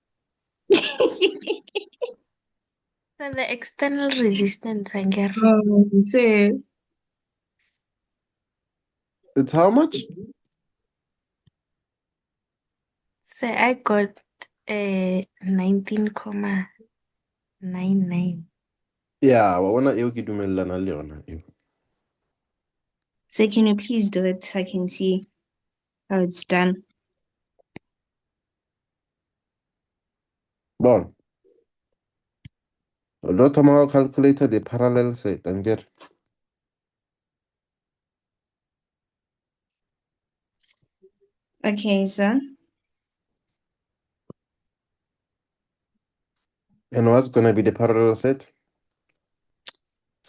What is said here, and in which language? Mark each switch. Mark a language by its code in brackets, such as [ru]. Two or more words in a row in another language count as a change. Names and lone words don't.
[en] So the external resistance, Anger. So It's how much? So I got 19.99. Yeah, [st] wa bona eo ke dumellana le yona eo. [en] so can you please do it so I can see how it's done? Bon, [tn] lo thoma go calculate [en] the parallel side anger. Okay, so And what's gonna be the parallel side? It's